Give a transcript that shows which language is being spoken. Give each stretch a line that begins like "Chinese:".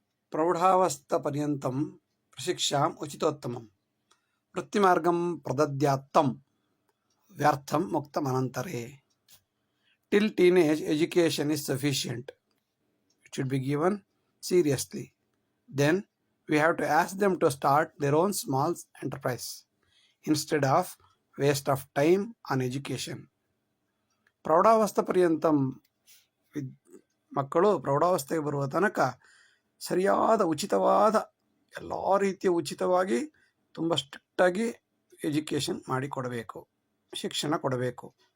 Sanskrit: ಪ್ರೌಢಾವಸ್ಥಾಪರ್ಯಂತಂ ಪ್ರಶಿಕ್ಷಾಂ ಉಚಿತೋತ್ತಮಂ ವೃತ್ತಿಮಾರ್ಗಂ ಪ್ರದದ್ಯಾತ್ತಂ ವ್ಯರ್ಥಂ ಮುಕ್ತಮನಂತರೇ.
English: Till teenage education is sufficient. It should be given seriously. Then we have to ask them to start their own small enterprise instead of waste of time on education.
Kannada: ಪ್ರೌಢಾವಸ್ಥೆ ಪರ್ಯಂತಂ ಮಕ್ಕಳು ಪ್ರೌಢಾವಸ್ಥೆಗೆ ಬರುವ ತನಕ ಸರಿಯಾದ ಉಚಿತವಾದ ಎಲ್ಲ ರೀತಿಯ ಉಚಿತವಾಗಿ ತುಂಬ ಸ್ಟ್ರಿಕ್ಟಾಗಿ education ಮಾಡಿಕೊಡಬೇಕು, ಶಿಕ್ಷಣ ಕೊಡಬೇಕು.